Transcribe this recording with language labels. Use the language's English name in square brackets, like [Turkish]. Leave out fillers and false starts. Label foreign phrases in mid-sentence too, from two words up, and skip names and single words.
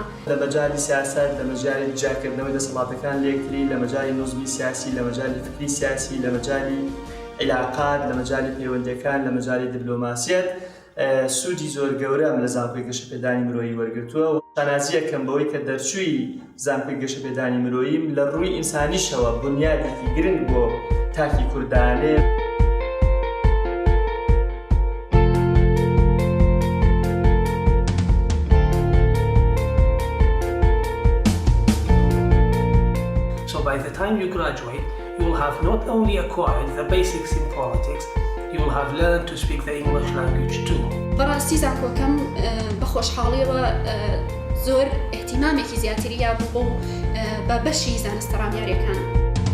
[Central Kurdish] لە مەجای سیاست، لە مەجای جاکردنەوەی دەسەڵاتەکان لە یەکتری، لە مەجای نوزمی سیاسی، لە مەجای فکری سیاسی، لە مەجای علاقات، لە مەجای پەیوەندیەکان، لە مەجای دیپلۆماسیەت سوودی زۆر گەورەم لە زانکۆی گەشەپێدانی مرۆیی وەرگرتووە و شانازی یەکەم بەوەی کە دەرچووی زانکۆی گەشەپێدانی مرۆییم لە ڕووی ئینسانیشەوە بنیادێکی گرنگ بۆ تاکی کوردانێ. [English] By the time you graduate, you will have not only acquired the basics in politics, you will have learned to speak the English language too. [Central Kurdish] بەڕاستی زانکۆکەم بە خۆشحاڵیەوە زۆر احتیمامێکی زیاتریە بوو بە بەشی زانستە ڕامیاریەکان.